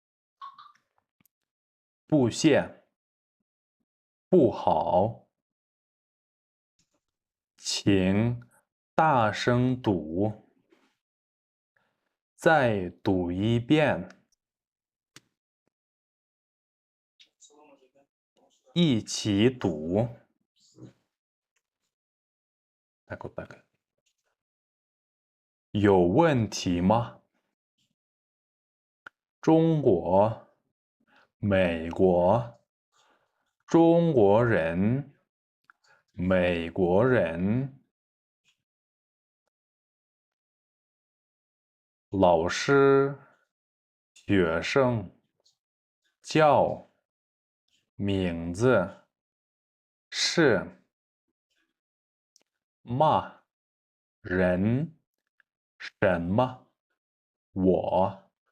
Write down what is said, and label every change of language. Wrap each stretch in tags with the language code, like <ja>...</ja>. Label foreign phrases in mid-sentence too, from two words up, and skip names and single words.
<zh>不谢，不好，请大声读，再读一遍，一起读。</zh> <ru>Так вот так.</ru> <zh>有问题吗？中国、美国、中国人、美国人、老师、学生、叫、名字、是、骂、人、什么、我。</zh>